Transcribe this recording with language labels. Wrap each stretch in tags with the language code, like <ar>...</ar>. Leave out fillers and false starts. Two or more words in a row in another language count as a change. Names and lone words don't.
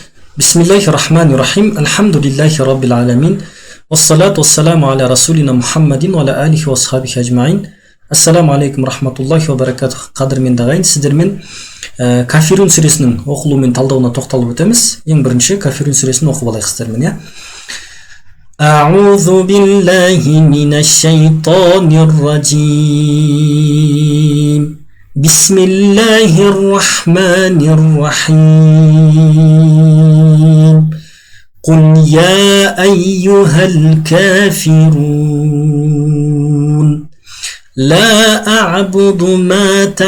<ar>بسم الله الرحمن الرحيم الحمد لله رب العالمين والصلاة والسلام على رسولنا محمد وعلى آله وصحبه أجمعين. السلام عليكم رحمة الله وبركاته.</ar> <kk>Қадірменді ағайын, сіздермен Кафирун сүресінің оқылуы мен талдауына тоқталып өтеміз. Ең бірінші Кафирун сүресін оқып алайық сіздермен, иә.</kk> <ar>أعوذ بالله من الشيطان الرجيم. بسم الله الرحمن الرحيم. قل يا أيها الكافرون لا أعبد ما</ar>